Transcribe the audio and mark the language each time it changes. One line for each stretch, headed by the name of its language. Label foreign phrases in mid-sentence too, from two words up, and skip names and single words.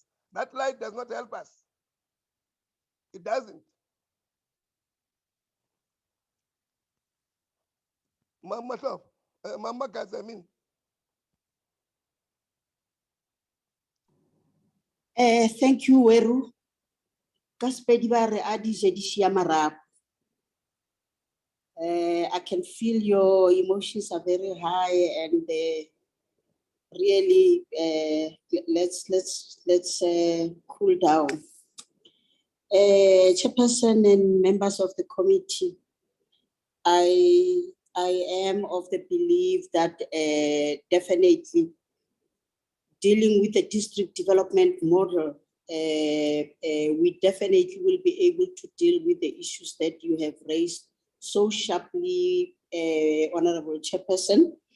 English: That light does not help us. It doesn't. Mama guys, I mean. Thank you, Weru.
Northern Sotho: Kaspedi ba re a di je di shia marapo.
English: I can feel your emotions are very high, and really let's cool down. Chairperson and members of the committee, I am of the belief that definitely dealing with the district development model, we definitely will be able to deal with the issues that you have raised so sharply, Honorable Chairperson.